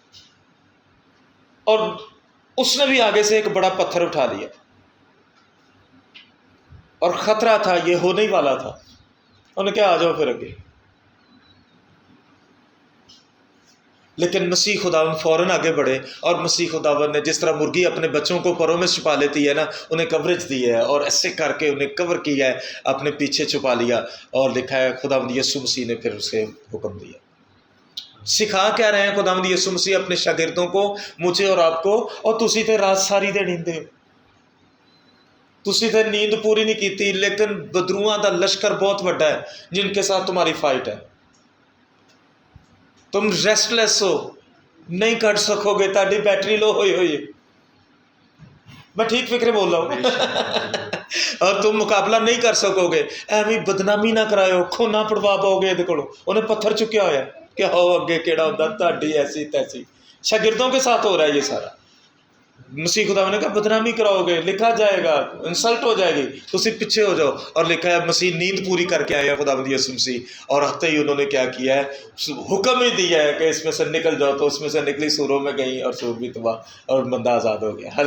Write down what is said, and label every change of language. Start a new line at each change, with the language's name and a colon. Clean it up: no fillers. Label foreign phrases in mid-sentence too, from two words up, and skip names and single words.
Urdu: اور اس نے بھی آگے سے ایک بڑا پتھر اٹھا لیا، اور خطرہ تھا، یہ ہونے ہی والا تھا، انہوں نے کہا آ جاؤ پھر اگے، لیکن مسیح خداوند فوراً آگے بڑھے، اور مسیح خداوند نے جس طرح مرغی اپنے بچوں کو پروں میں چھپا لیتی ہے نا، انہیں کوریج دی ہے، اور ایسے کر کے انہیں کور کیا ہے، اپنے پیچھے چھپا لیا، اور لکھا ہے خداوند یسوع مسیح نے پھر اسے حکم دیا۔ سکھا کیا رہے ہیں خداوند یسوع مسیح اپنے شاگردوں کو، مجھے اور آپ کو، اور
Punjabi: تسی تے رات ساری دے نیندے ہو، تسی تے نیند پوری نہیں کیتی، لیکن بدروؤں دا لشکر بہت بڑا ہے
Urdu: جن کے ساتھ تمہاری فائٹ ہے۔ تم ریسٹلیس ہو، نہیں کٹ سکو گے، تاڑی
English: battery low
Urdu: ہوئی ہے. میں ٹھیک فقرے بول رہا ہوں. اور تم مقابلہ نہیں کر سکو گے,
Punjabi: ਐਵੇਂ ਬਦਨਾਮੀ ਨਾ ਕਰਾਇਓ, ਖੋਨਾ ਪੜਵਾ ਪਾਓਗੇ ਇਹਦੇ ਕੋਲੋਂ, ਉਹਨੇ ਪੱਥਰ ਚੁੱਕਿਆ ਹੋਇਆ ਕਿ ਆਓ ਅੱਗੇ ਕਿਹੜਾ ਹੁੰਦਾ, ਤੁਹਾਡੀ ਐਸੀ ਤੈਸੀ।
Urdu: شاگردوں کے ساتھ ہو رہا ہے یہ سارا۔ مسیح خدا نے کہا بدنامی کراؤ گے، لکھا جائے گا، انسلٹ ہو جائے گی، تو صرف پیچھے ہو جاؤ. اور لکھا ہے مسیح نیند پوری کر کے آیا خداوند یسوع مسیح، اور آتے ہی انہوں نے کیا کیا ہے، حکم ہی دیا ہے کہ اس میں سے نکل جاؤ، تو اس میں سے نکلی، سوروں میں گئی اور سور بھی تباہ اور بندہ آزاد ہو گیا.